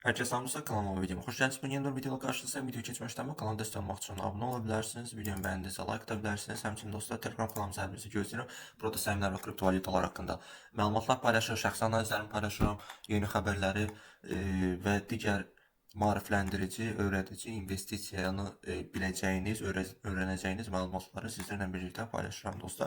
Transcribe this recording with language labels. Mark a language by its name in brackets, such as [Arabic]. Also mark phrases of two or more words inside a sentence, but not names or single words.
[Turkish] Herkese selamlar, kanalıma videoma hoş geldiniz. Bugün yeni bir videoda karşınızdayım. Video geçmişten ama kanalda destek olmak için abone olabilirsiniz. Videomu beğendiyse like atabilirsiniz. [Azerbaijani] Həmçinin dostlar, Telegram kanalımıza hər birinizi gözləyirəm. Burada səmlər və kriptovalyutalar haqqında məlumatlar paylaşır, şəxsi analizlərimi paylaşıram, yeni xəbərləri və digər maarifləndirici, öyrədici, investisiyanı biləcəyiniz, öyrənəcəyiniz məlumatları sizlərlə birlikdə paylaşıram dostlar.